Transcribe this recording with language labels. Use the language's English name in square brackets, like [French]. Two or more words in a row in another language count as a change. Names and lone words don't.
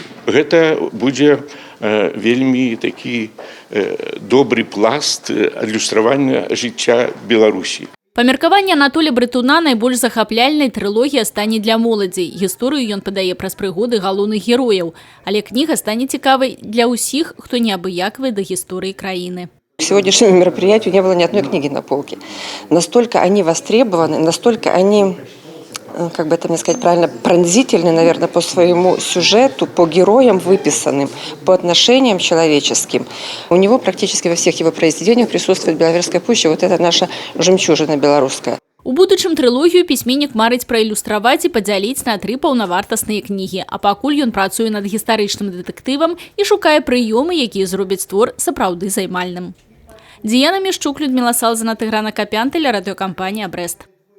[Belarusian] Гэта будзе вельмі такі добры пласт адлюстравання жыцця Беларусі. Па меркаванні Анатоля Брытуна найбольш захапляльнай трылогія стане для моладзі. Гісторыю ён падае праз прыгоды галоўных герояў. Але кніга стане цікавай для ўсіх, хто неабыякавы да гісторыі краіны. [Russian] К сегодняшнему мероприятию не было ни одной книги на полке. Настолько они востребованы, настолько они, как бы это мне сказать правильно, пронзительны, наверное, по своему сюжету, по героям выписанным, по отношениям человеческим. У него практически во всех его произведениях присутствует Беловежская пуща, вот это наша жемчужина белорусская. [Belarusian] У будучым трылогію пісьменнік марыць праілюстраваць і падзяліць на 3 паўнавартасныя кнігі, а пакуль ён працуе над гістарычным дэтэктывам і шукае прыёмы, якія зробяць твор сапраўды займальным. [Russian] Діяна Мішчук, Людмила Салзана, Тыгран Акапян, телерадиокомпания «Брест».